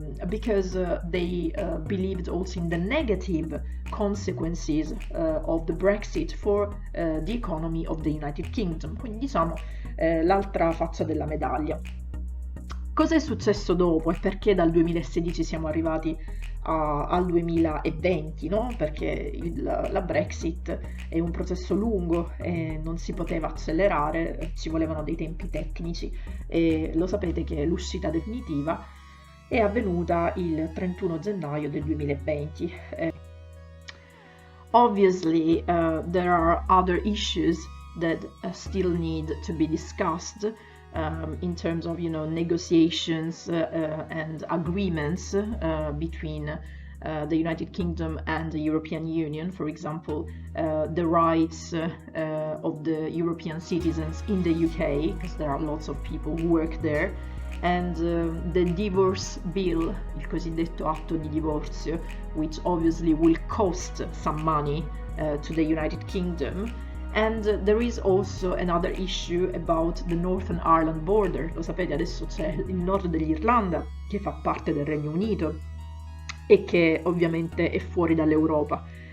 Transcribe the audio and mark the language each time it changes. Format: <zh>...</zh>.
<en>because they believed also in the negative consequences of the Brexit for the economy of the United Kingdom.</en> <it>Quindi diciamo l'altra faccia della medaglia. Cosa è successo dopo e perché dal 2016 siamo arrivati al 2020, no? Perché la Brexit è un processo lungo e non si poteva accelerare, ci volevano dei tempi tecnici e lo sapete che l'uscita definitiva è avvenuta il 31 gennaio del 2020.</it> <en>Obviously, there are other issues that still need to be discussed. In terms of, negotiations and agreements between the United Kingdom and the European Union, for example, the rights of the European citizens in the UK, because there are lots of people who work there, and the divorce bill,</en> <it>il cosiddetto atto di divorzio,</it> <en>which obviously will cost some money to the United Kingdom. And there is also another issue about the Northern Ireland border.</en> <it>Lo sapete, adesso c'è il nord dell'Irlanda che fa parte del Regno Unito e che ovviamente è fuori dall'Europa.</it>